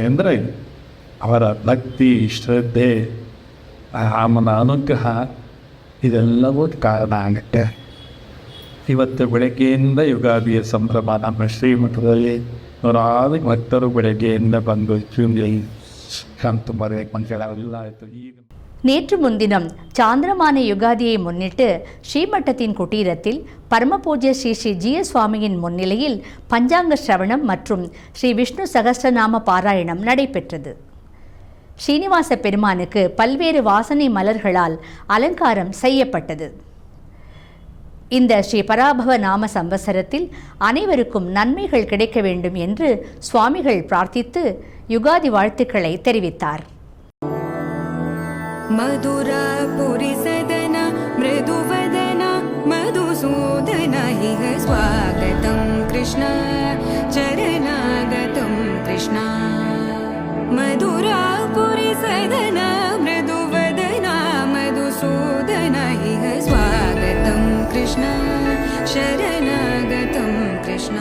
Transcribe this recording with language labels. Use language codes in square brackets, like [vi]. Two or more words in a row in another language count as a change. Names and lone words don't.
[kn] ಅಂದರೆ ಅವರ ಭಕ್ತಿ, ಶ್ರದ್ಧೆ, ರಾಮನ ಅನುಗ್ರಹ ಇದೆಲ್ಲವೂ ಕಾರಣ ಆಗುತ್ತೆ. ಇವತ್ತು ಬೆಳಗ್ಗೆಯಿಂದ ಯುಗಾದಿಯ ಸಂಭ್ರಮ. ನಮ್ಮ ಶ್ರೀಮಠದಲ್ಲಿ 100 ಭಕ್ತರು ಬೆಳಗ್ಗೆಯಿಂದ ಬಂದು ಶಾಂತ ಬರಬೇಕು ಅಂತ ಹೇಳೋದಿಲ್ಲ ಆಯಿತು. ಈಗ [ta] நேற்று முன்தினம் சாந்திரமான யுகாதியை முன்னிட்டு ஸ்ரீமட்டத்தின் குட்டீரத்தில் பரமபூஜ்ய ஸ்ரீ ஸ்ரீ ஜிய சுவாமியின் முன்னிலையில் பஞ்சாங்க ஸ்ரவணம் மற்றும் ஸ்ரீ விஷ்ணு சகஸ்ரநாம பாராயணம் நடைபெற்றது. ஸ்ரீனிவாச பெருமானுக்கு பல்வேறு வாசனை மலர்களால் அலங்காரம் செய்யப்பட்டது. இந்த ஸ்ரீ பராபவ நாம சம்பத்சரத்தில் அனைவருக்கும் நன்மைகள் கிடைக்க வேண்டும் என்று சுவாமிகள் பிரார்த்தித்து யுகாதி வாழ்த்துக்களை தெரிவித்தார். [sa] मधुरापुरी सदना मृदुवदना मधुसूदना इह स्वागतं कृष्ण चरणागतं कृष्ण. मधुरापुरी सदना मृदुवदना मधुसूदना इह स्वागतं कृष्ण शरणागतं कृष्ण.